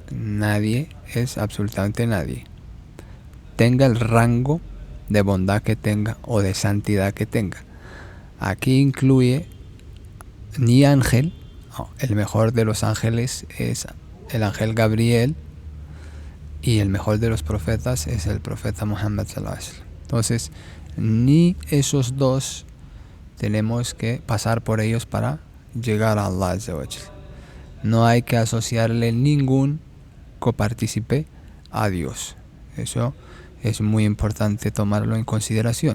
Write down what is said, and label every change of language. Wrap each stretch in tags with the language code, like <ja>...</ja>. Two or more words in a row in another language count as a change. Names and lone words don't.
<es>Nadie es absolutamente nadie. Tenga el rango de bondad que tenga o de santidad que tenga. Aquí incluye ni ángel. El mejor de los ángeles es el ángel Gabriel, y el mejor de los profetas es el profeta Muhammad</es> <ar>صلى الله عليه وسلم.</ar> <es>Entonces, ni esos dos tenemos que pasar por ellos para llegar a</es> <ar>الله عز وجل.</ar> <es>No hay que asociarle ningún copartícipe a Dios. Eso es muy importante tomarlo en consideración.</es>